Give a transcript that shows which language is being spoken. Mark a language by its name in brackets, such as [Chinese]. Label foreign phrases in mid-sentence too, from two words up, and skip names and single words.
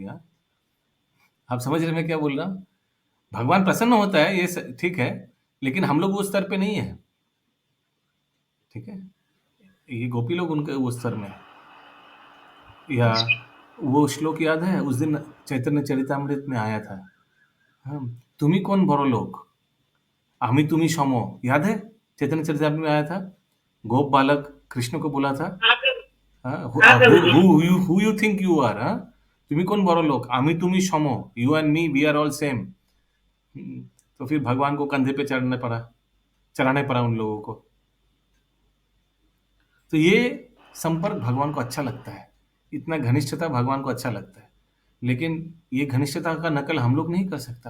[Hindi] हाँ, आप समझ रहे हैं मैं क्या बोल रहा हूँ? भगवान प्रसन्न होता है, ये ठीक है, लेकिन हम लोग उस स्तर पे नहीं है। ठीक है, ये गोपी लोग उनके उस स्तर में। या वो श्लोक याद है, उस दिन चैतन्य चरितामृत में आया था, [Bangla] তুমি কোন বড় লোক, আমি তুমি সম, याद है? [Hindi] चैतन्य चरितामृत में आया था, गोप बालक कृष्ण को बोला था, [English] who you think you are, [Bangla] তুমি কোন বড় লোক, আমি তুমি সম, [English] you and me we are all same. [Hindi] तो फिर भगवान को कंधे पे चढ़ाने पड़ा उन लोगों को। तो ये संपर्क भगवान को अच्छा लगता है, इतना घनिष्ठता भगवान को अच्छा लगता है, लेकिन ये घनिष्ठता का नकल हम लोग नहीं कर सकता।